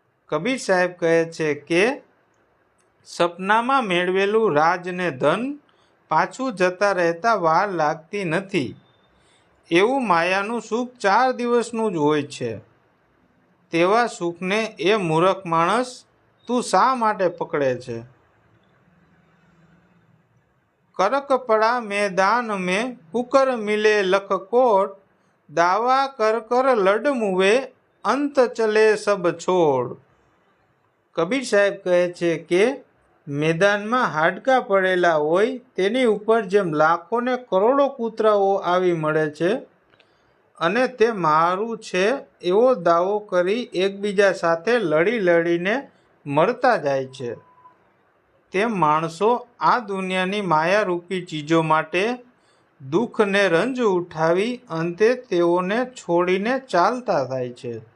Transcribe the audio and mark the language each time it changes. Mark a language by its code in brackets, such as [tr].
[gu] કબીર સાહેબ કહે છે કે સપનામાં મેળવેલું રાજ ને ધન પાછું જતા રહેતા વાર લાગતી નથી. એવું માયાનું સુખ 4 દિવસનું જ હોય છે. તેવા સુખને એ મૂરખ માણસ તું શા માટે પકડે છે? [hi] કરક પડા મેદાન में, कुकर मिले लख कोट, दावा कर कर लड मुवे, अंत चले सब छोड़. [gu] કબીર સાહેબ કહે છે કે મેદાનમાં હાડકાં પડેલા હોય તેની ઉપર જેમ લાખો ને કરોડો કૂતરાઓ આવી મળે છે અને તે મારું છે એવો દાવો કરી એકબીજા સાથે લડી લડીને મરતા જાય છે, તેમ માણસો આ દુનિયાની માયારૂપી ચીજો માટે દુઃખ ને રંજ ઉઠાવી અંતે તેઓને છોડીને ચાલતા થાય છે.